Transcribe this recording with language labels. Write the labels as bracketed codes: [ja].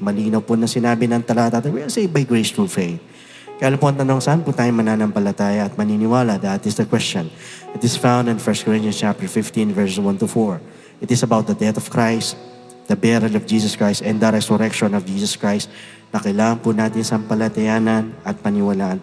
[tl] Malinaw po na sinabi ng talata, [en] we are saved by grace through faith. [tl] Kaya po ang tanong, saan po tayo mananampalataya at maniniwala? [en] That is the question. It is found in 1 Corinthians chapter 15 verses 1 to 4. It is about the death of Christ, the burial of Jesus Christ, and the resurrection of Jesus Christ [tl] na kailangan po natin sampalatayanan at paniwalaan.